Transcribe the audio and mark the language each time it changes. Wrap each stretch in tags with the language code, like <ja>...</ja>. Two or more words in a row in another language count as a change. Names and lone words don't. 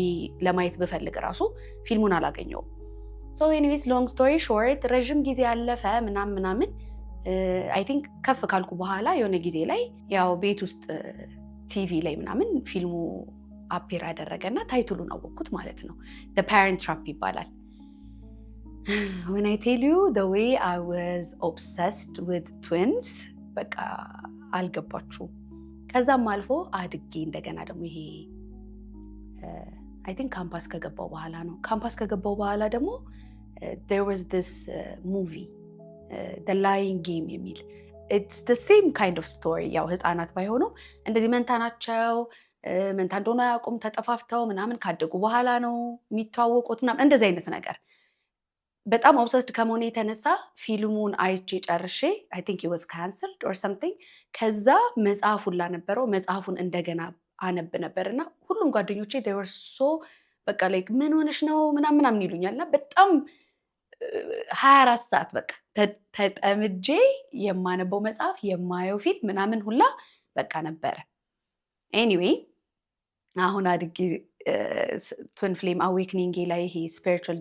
<am>ለማየት ብፈልግ ራሱ ፊልሙን አላገኘውም።</am> <en>anyways long story short፣</en> <am>ረዥም ጊዜ ያለፈ ምናምን</am> <en>I think</en> <am>ከፍ ካልኩ በኋላ የሆነ ጊዜ ላይ ያው ቤት ውስጥ ቲቪ ላይ ምናምን ፊልሙ አፔር ያደረገና ታይትሉን አወቅኩት ማለት ነው። The Parent Trap ይባላል።</am> <en>When I tell you the way I was obsessed with twins</en> <am>በቃ አልገባችሁም። ከዛም አልፎ አድጌ እንደገና ደግሞ ይሄ</am> <en>I think</en> <am>ካምፓስ ከገባው በኋላ ነው። ካምፓስ ከገባው በኋላ ደግሞ</am> <en>there was this movie</en> <am>The Lying Game የሚል</am> <en>it's the same kind of story።</en> <am>ያው ህፃናት ባይሆኑ እንደዚህ መንታ ናቸው፣ መንታ እንደሆነ አያውቁም፣ ተጠፋፍተው ምናምን ካደጉ በኋላ ነው የሚተዋወቁት ምናምን እንደዚህ አይነት ነገር። በጣም ኦብሰስድ ከመሆኔ የተነሳ ፊልሙን አይቼ ጨርሼ</am> <en>I think it was cancelled or something።</en> <am>ከዛ መጽሐፉን ላነበረው መጽሐፉን እንደገና አነብ ነበርና ሁሉም ጓደኞቼ</am> <en>they were so</en> <am>በቃ like ምን ሆነሽ ነው ምናምን ይሉኛልና በጣም 24 ሰዓት በቃ ተጠምጄ የማነበው መጽሐፍ የማየው ፊልም ምናምን ሁላ በቃ ነበረ። ኤኒዌይ አሁን አድጌ</am> <en>twin flame awakening</en> <am>ላይ ይሄ ስፒሪቹዋል</am>